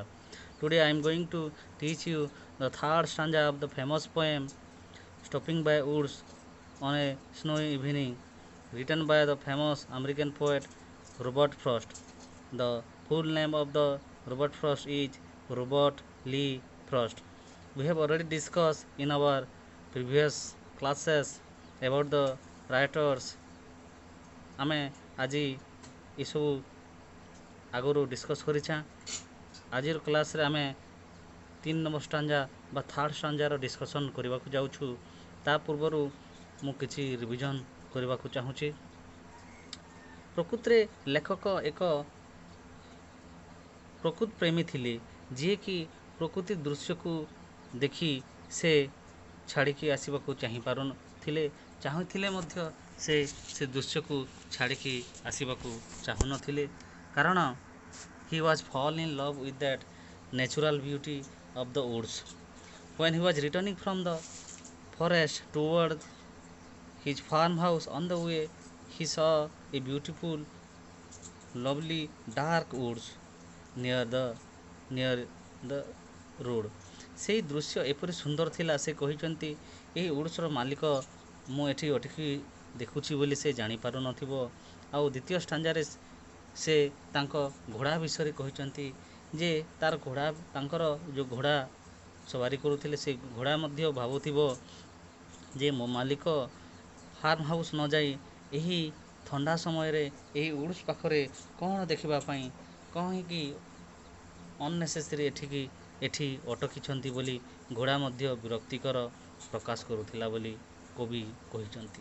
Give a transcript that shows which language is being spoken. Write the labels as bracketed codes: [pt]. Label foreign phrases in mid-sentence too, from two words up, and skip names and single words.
[en] Today I am going to teach you the third stanza of the famous poem Stopping by Woods on a Snowy Evening, written by the famous American poet Robert Frost. The full name of the Robert Frost is Robert Lee Frost. We have already discussed in our previous classes about the writers. [or] ଆମେ ଆଜି ଏସବୁ ଆଗରୁ ଡିସ୍କସ୍ କରିଛା। ଆଜିର କ୍ଲାସ୍ରେ ଆମେ 3 ନମ୍ବର ଷ୍ଟାଞ୍ଜା ବା [en] third stanza [or] ଡିସ୍କସନ୍ କରିବାକୁ ଯାଉଛୁ। ତା ପୂର୍ବରୁ ମୁଁ କିଛି ରିଭିଜନ୍ କରିବାକୁ ଚାହୁଁଛି। ପ୍ରକୃତରେ ଲେଖକ ଏକ ପ୍ରକୃତ ପ୍ରେମୀ ଥିଲେ, ଯିଏକି ପ୍ରକୃତି ଦୃଶ୍ୟକୁ ଦେଖି ସେ ଛାଡ଼ିକି ଆସିବାକୁ ଚାହୁଁଥିଲେ ମଧ୍ୟ ସେ ଦୃଶ୍ୟକୁ ଛାଡ଼ିକି ଆସିବାକୁ ଚାହୁଁନଥିଲେ, କାରଣ [en] he was fall in love with that natural beauty of the woods. When he was returning from the forest toward his farmhouse, on the way he saw a beautiful lovely dark woods near the road. [or] ସେହି ଦୃଶ୍ୟ ଏପରି ସୁନ୍ଦର ଥିଲା, ସେ କହିଛନ୍ତି ଏହି ଉଡ୍ସର ମାଲିକ ମୁଁ ଏଠି ଅଟକି ଦେଖୁଛି ବୋଲି ସେ ଜାଣିପାରୁନଥିବ। ଆଉ ଦ୍ୱିତୀୟ ଷ୍ଟାଞ୍ଜାରେ ସେ ତାଙ୍କ ଘୋଡ଼ା ବିଷୟରେ କହିଛନ୍ତି ଯେ ତାଙ୍କର ଯେଉଁ ଘୋଡ଼ା ସବାରି କରୁଥିଲେ, ସେ ଘୋଡ଼ା ମଧ୍ୟ ଭାବୁଥିବ ଯେ ମୋ ମାଲିକ [en] farm house [or] ନ ଯାଇ ଏହି ଥଣ୍ଡା ସମୟରେ ଏହି ଉଡ୍ସ ପାଖରେ କ'ଣ ଦେଖିବା ପାଇଁ କାହିଁକି ଅନନେସେସରି ଏଠି ଅଟକିଛନ୍ତି ବୋଲି ଘୋଡ଼ା ମଧ୍ୟ ବିରକ୍ତିକର ପ୍ରକାଶ କରୁଥିଲା ବୋଲି କବି କହିଛନ୍ତି।